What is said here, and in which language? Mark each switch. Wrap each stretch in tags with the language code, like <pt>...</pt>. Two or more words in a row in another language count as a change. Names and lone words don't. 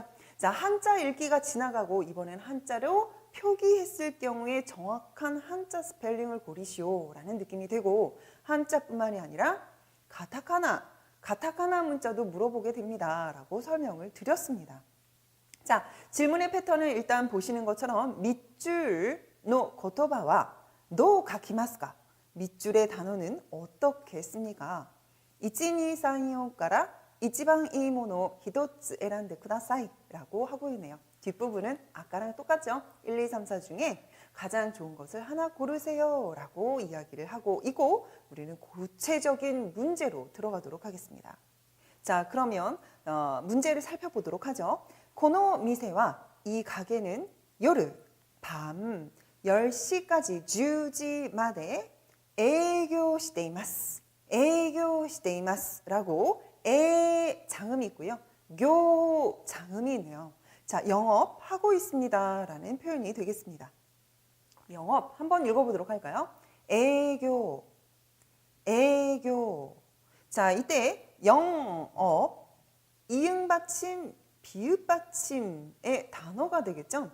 <ko>자, 한자 읽기가 지나가고 이번엔 한자로 표기했을 경우에 정확한 한자 스펠링을 고르시오 라는 느낌이 되고 한자뿐만이 아니라 가타카나 문자도 물어보게 됩니다 라고 설명을 드렸습니다. 자, 질문의 패턴을 일단 보시는 것처럼 밑줄</ko> <ja>の言葉は の書きますか?</ja> <ko>밑줄의 단어는 어떻게 씁니까?</ko> <ja>1, 2, 3, 4 から一番いいものを一つ選んでください</ja> <ko>라고 하고 있네요. 뒷부분은 아까랑 똑같죠? 1, 2, 3, 4 중에 가장 좋은 것을 하나 고르세요 라고 이야기를 하고 있고 우리는 구체적인 문제로 들어가도록 하겠습니다. 자, 그러면 문제를 살펴보도록 하죠.</ko> <ja>この店は</ja> <ko>이 가게는</ko> <ja>夜,</ja> <ko>밤 10시까지</ko> <ja>10시마대 営業しています. 営業しています</ja> <ko>라고 에 장음이 있고요. 교 장음이 있네요. 자, 영업하고 있습니다 라는 표현이 되겠습니다. 영업 한번 읽어보도록 할까요? 애교, 애교. 자, 이때 영업, 이응받침, 비읍받침의 단어가 되겠죠.</ko>